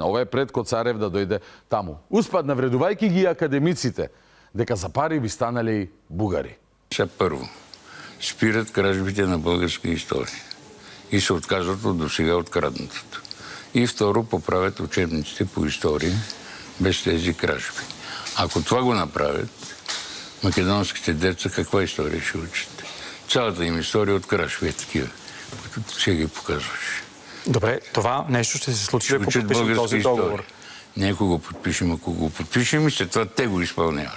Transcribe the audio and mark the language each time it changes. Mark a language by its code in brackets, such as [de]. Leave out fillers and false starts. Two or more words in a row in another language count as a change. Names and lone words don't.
[mk] Ова е пред Коцарев да дојде таму. Успад навредувајќи ги академиците, дека за пари би станале и бугари. [bg] Прво, спират кражбите на българска историја и се отказват од досега откраднатото. И второ, поправят учебниците по историја без тези кражби. Ако това го направят, македонските деца каква история ще учат? Цялата им история от кражби е такива, които ще ги показваш. Добре, това нещо ще се случи, ако подпишем този договор. Не ако го подпишем, ако го подпишем и след това те го изпълняват.